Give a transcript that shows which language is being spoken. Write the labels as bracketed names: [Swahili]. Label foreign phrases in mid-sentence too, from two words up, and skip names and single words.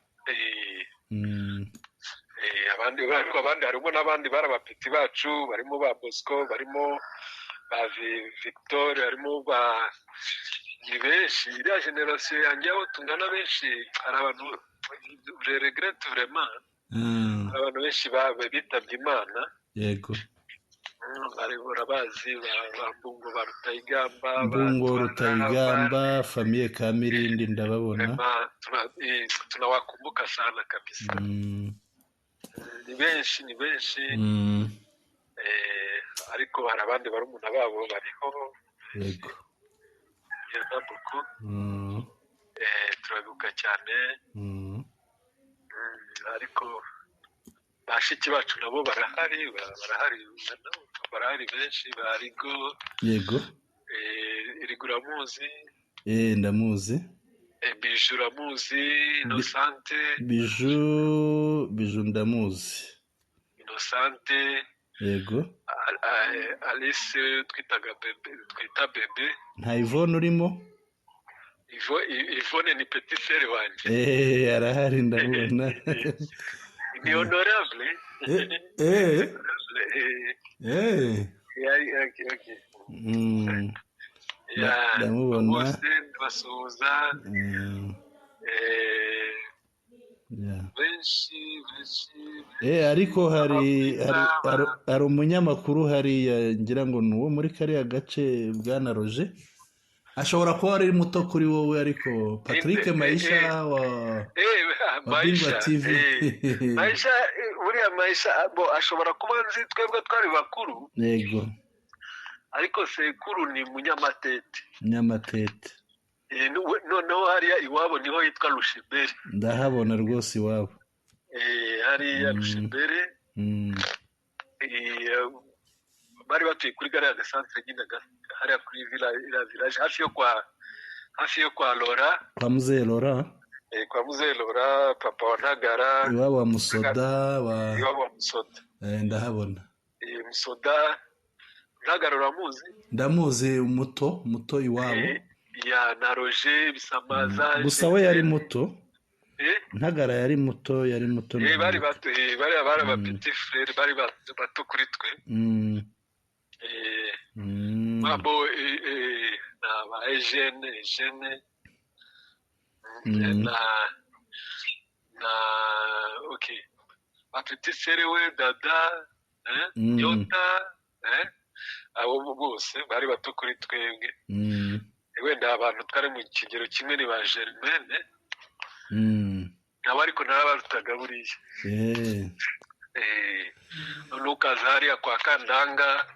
[Kinyarwanda] Eh, Mm. eh, abandi, ariko abandi, harimo n'abandi bari abapeti bacu, barimo ba Bosco, barimo ba Vi-, Victor, harimo ba, ni benshi. Iriya generasiyo yanjye aho tungana benshi, hari abantu, [French] je regrette vraiment. Mm. [Kinyarwanda] Hari abantu benshi ba-, bitabye Imana. Yego. Mm, bari, urabazi, ba, ba Mbungo, ba Rutayigamba, ba Mbungo, Twana, Rutayigamba, ba famiye Kamirindi ndababona. [Swahili] Vraiment, tuna-, eh, tunawakumbuka sana kabisa. [Kinyarwanda] Mm. Ni benshi, ni benshi. Mm. Eh, ariko hari abandi barumuna babo bariho. Yego. [French] Il y en a beaucoup. Mm. [Kinyarwanda] Eh, turabibuka cyane. Mm. Mm, ariko bashiki bacu nabo barahari, ba-, barahari, barahari benshi, ba Rigo. Yego. Eh, Rigo uramuzi? Eh, ndamuzi. Eh, Bijou uramuzi, Bi-, Innocente. Bijou, Bijou ndamuzi. Innocente. Yego. A-, a-, Alice twitaga bebe, twita bebe. Nta Yvonne urimo? Ivo-, I-, Yvonne ni [French] petit frère [Kinyarwanda] wanjye. Eh, arahari ndamubona. Ni honorable. Eh, eh. Honorable, eh. Eh. Ya, ya, ok, ok. Mm. Ya, Nda-, ndamubona. bose ndabasuhuza. Mm. Eh, Ya. benshi, benshi, Eh, benshi. ariko hari, Ababwiriza hari, hari, ba- hari umunyamakuru hariya, ngira ngo ni uwo muri kariya gace, Bwana Roger. Ashobora kuba ari muto kuri wowe, ariko Patrick Eh, eh, Maisha eh. wa, Eh, wa Bingwa Maisha, T V. eh. Maisha, eh, buriya Maisha, ah, bo, ashobora kuba nzi twebwe twari bakuru. Yego. Ariko sekuru ni Munyamatete. Munyamatete. Eh, nu-, we-, noneho hariya iwabo niho hitwa Rushibere. Ndahabona rwose iwabo. Eh, hariya Mm. Rushibere. Mm. Eh, bari batuye kuri gare ya Gasantere nyine ga-, hariya kuri villa, iriya village, hafi yo kwa, hafi yo kwa Laura. Kwa Mzee Laura? Eh, kwa Mzee Laura, papa wa Ntagara. Iwabo wa Musoda, wa Iwabo wa Musoda. Eh, ndahabona. Eh, Musoda, Ntagara uramuzi? Ndamuzi, umuto, umuto iwabo. Eh, ya, na Roger Bisamaza, Mm. Gusa Jean we yari Pierre. muto. Eh? Ntagara yari muto, yari muto Eh, na bari muto. bato, eh, bari, bari aba Mm. [French] petit frère, [Kinyarwanda] bari bato, bato kuri twe. Mm. Eh, Mm. abo, eh, eh, na ba Eugène, Eugène. Mm. Na, na, ok. Ba [French] petit frère [Kinyarwanda] we, Dada, eh, Mm. Yota, eh, abo bose bari bato kuri twebwe. Mm. Eh, wenda abantu twari mu kigero kimwe ni ba Germaine. Mm. Nabo ariko narabarutaga buriya. Eh. Eh, none ukaza hariya kwa Kandanga.